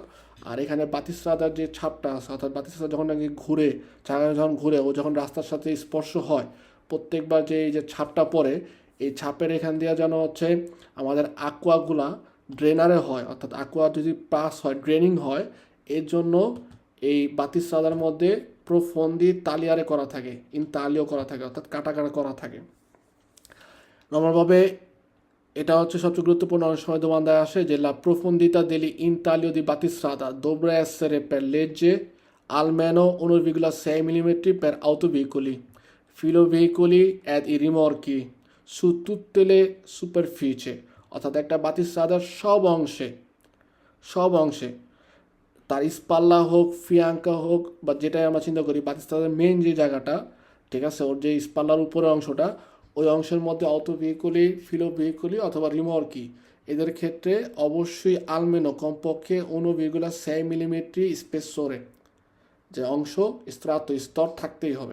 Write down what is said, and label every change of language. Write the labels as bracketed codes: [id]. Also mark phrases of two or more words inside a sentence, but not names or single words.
[bn] আর এখানে বাতিস্রাদার যে ছাপটা আছে, অর্থাৎ বাতিস্রাদা যখন নাকি ঘুরে, চাকা যখন ঘুরে, ও যখন রাস্তার সাথে স্পর্শ হয়, প্রত্যেকবার যে এই যে ছাপটা পড়ে, এই ছাপের এখান দিয়ে যেন হচ্ছে আমাদের আকুয়াগুলা ড্রেনারে হয়, অর্থাৎ আকুয়া যদি পাস হয়, ড্রেনিং হয়, এর জন্য এই বাতিস্রাদার মধ্যে প্রোফোন্দি তালিয়ারে করা থাকে, ইনতালিও করা থাকে, অর্থাৎ কাটা কাটা করা থাকে। নর্মালভাবে এটা হচ্ছে সবচেয়ে গুরুত্বপূর্ণ, অনেক সময় দোমান্দায় আসে যে [it] লা profondità degli intaglio di battistrada dovrebbe essere per legge almeno 1,6 mm per autoveicoli, filoveicoli ed i rimorchi su tutte le superfici, [bn] অর্থাৎ একটা বাতিস্রাদার সব অংশে তার স্পাল্লা হোক, ফিয়াঙ্কা হোক, বা যেটাই আমরা চিন্তা করি বাতিস্তাদের মেন যে জায়গাটা, ঠিক আছে, ওর যে স্পাল্লার উপরের অংশটা, ওই অংশের মধ্যে [it] auto veicoli, filo veicoli [bn] অথবা রিমর্কি, এদের ক্ষেত্রে অবশ্যই আলমেনো কমপক্ষে 1,6 মিলিমিটার স্পেসরে যে অংশ স্তর থাকতেই হবে।